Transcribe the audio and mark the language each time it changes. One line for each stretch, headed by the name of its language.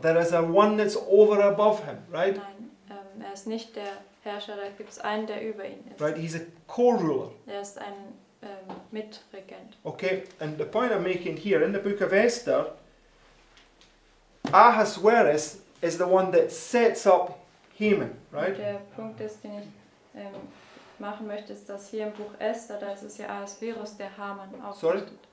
English: There is a one that's over above him, right?
German: Nein, er ist nicht der Herrscher, da gibt es einen, der über ihn ist.
English: Right, he's a co-ruler.
German: Er ist ein Mitregent.
English: Okay, and the point I'm making here in the book of Esther, Ahasuerus is the one that sets up Haman, right?
German: Und der Punkt ist, den ich machen möchte, ist, dass hier im Buch Esther, da ist es ja Ahasverus, der Haman aufrichtet.